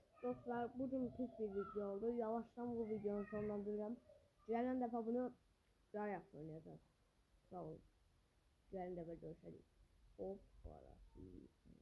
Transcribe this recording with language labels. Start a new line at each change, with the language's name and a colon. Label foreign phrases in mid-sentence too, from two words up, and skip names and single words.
Turkish: dostlar, bugün pis bir video oldu. Yavaştan bu videonun sonlandıracağım.
Azerbaijani: Gələn dəfə bunu daha yaxşı oynayacağız. Sağ olun. Gələn dəfə görüşərik. Hop, parası.